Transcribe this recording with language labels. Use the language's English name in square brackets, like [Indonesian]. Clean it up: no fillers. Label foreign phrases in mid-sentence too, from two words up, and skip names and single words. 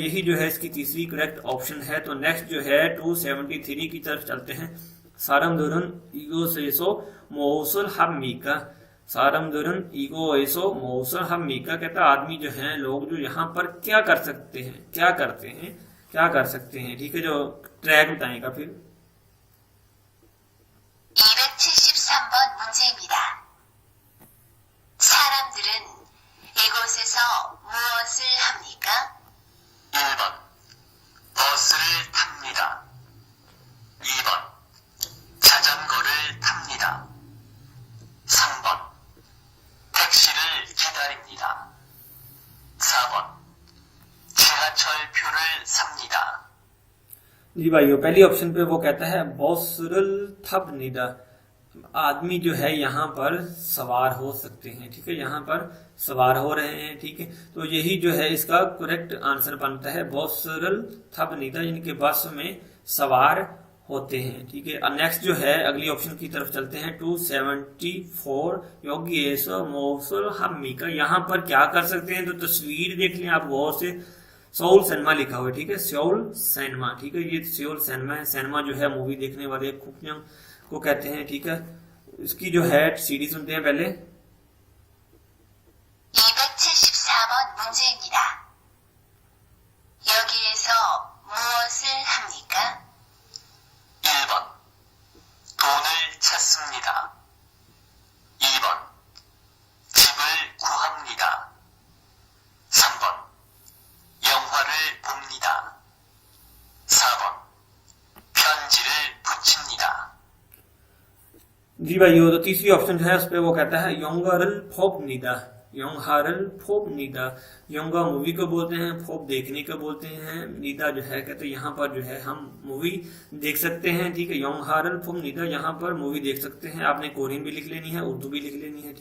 [Urdu] یہی جو ہے اس کی تیسری [English] correct option [Urdu] ہے۔ تو نیکسٹ جو ہے 273 کی طرف چلتے ہیں. [Korean] 사람들은 이곳에서 무엇을 합니까, 사람들은 이곳에서 무엇을 합니까, [Urdu] کہتا آدمی جو ہے، لوگ جو یہاں پر کیا کر سکتے ہیں، کیا کرتے ہیں، کیا کر سکتے ہیں. ٹھیک ہے، جو ٹریک بتائے گا پھر. [Korean] 273번 문제입니다. 사람들은 이곳에서 무엇을 합니까? 1번 버스를 탑니다. 2번 자전거를 탑니다. 3번 택시를 기다립니다. 4번 지하철표를 삽니다. [Urdu] جی بھائیوں، پہلی آپشن پہ وہ کہتا ہے [Korean] 버스를 탑니다, [Urdu] آدمی جو ہے یہاں پر سوار ہو سکتے ہیں. ٹھیک ہے، یہاں پر سوار ہو رہے ہیں۔ ٹھیک ہے، تو یہی جو ہے اس کا [English] correct answer [Urdu] بنتا ہے [Korean] 버스를 탑니다, [Urdu] یعنی کہ بس میں سوار ہوتے ہیں. ٹھیک ہے، نیکسٹ جو ہے اگلی آپشن کی طرف چلتے ہیں۔ 274 [Korean] 여기 무엇을 합니까, [Urdu] یہاں پر کیا کر سکتے ہیں، تو تصویر دیکھ لیں آپ غور سے، سول سنیما لکھا ہوا ہے. ٹھیک ہے، سول سنیما۔ ٹھیک ہے، یہ سول سنیما ہے. سنیما جو ہے موی دیکھنے والے خوبیوں کو کہتے ہیں. ٹھیک ہے، اس کی جو ہے سی ڈی سنتے ہیں پہلے. [Korean] 274번 문제입니다. 여기에서 무엇을 합니까? 1번 돈을 찾습니다. 2번 집을 구합니다. 3번 영화를 봅니다. 4번 편지를 붙입니다. [Urdu] جی بھائیوں، تو تیسری آپشن جو ہے اس پہ وہ کہتا ہے [Korean] 영화를 봅니다, 영화를 봅니다. [Urdu] یونگا موی کو بولتے ہیں، پھوپ دیکھنے کو بولتے ہیں، نیدا جو ہے کہتے ہیں یہاں پر جو ہے ہم موی دیکھ سکتے ہیں. ٹھیک ہے, [Korean] 영화를 봅니다, [Urdu] یہاں پر موی دیکھ سکتے ہیں۔ آپ نے کورین بھی لکھ لینی ہے، اردو بھی لکھ لینی ہے.